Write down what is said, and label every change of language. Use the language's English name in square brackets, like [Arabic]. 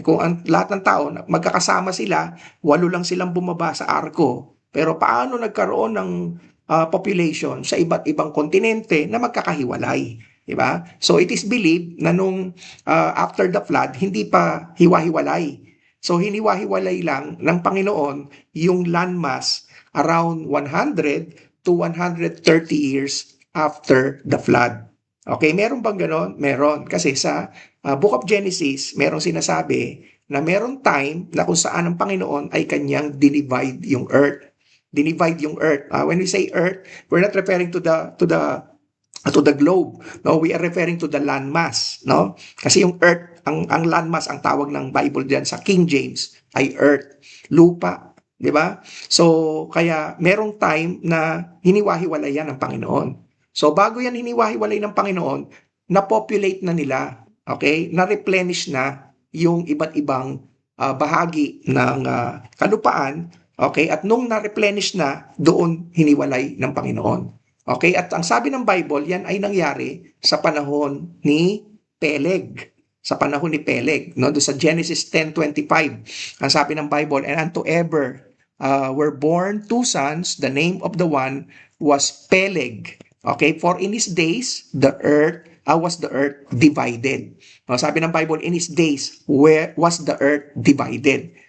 [Filipino] Kung lahat ng tao magkakasama sila, 8 lang silang bumaba sa arko. Pero paano nagkaroon ng population sa iba't ibang kontinente na magkakahiwalay? di ba? [English] So it is believed [Filipino] na nung [English] after the flood, [Filipino] hindi pa hiwa-hiwalay. [English] So [Filipino] hiniwa-hiwalay lang ng Panginoon yung [English] landmass around 100 to 130 years after the flood. [Filipino] Okay, meron bang ganon? Meron. Kasi sa Book of Genesis, merong sinasabi na merong time na kung saan ang Panginoon ay kanyang dinivide yung earth. Dinivide yung earth. [English] When we say earth, we're not referring to the globe. No, we are referring to the landmass, no? [Filipino] Kasi yung earth, ang landmass ang tawag ng Bible diyan sa King James ay earth, lupa, 'di ba? So kaya merong time na hiniwa-hiwalay yan ng Panginoon. So bago yan hiniwa-hiwalay ng Panginoon, na-populate na nila, okay? Na-replenish na yung iba't ibang bahagi ng kalupaan, okay? At nung na-replenish na, doon hiniwalay ng Panginoon. Okay, at ang sabi ng Bible, yan ay nangyari sa panahon ni Peleg. Sa panahon ni Peleg, no? Doon sa Genesis 10:25, ang sabi ng Bible, [English] and unto Eber were born two sons, the name of the one was Peleg. Okay, for in his days the earth was the earth divided. No, [Filipino] sabi ng Bible, [English] in his days where was the earth divided.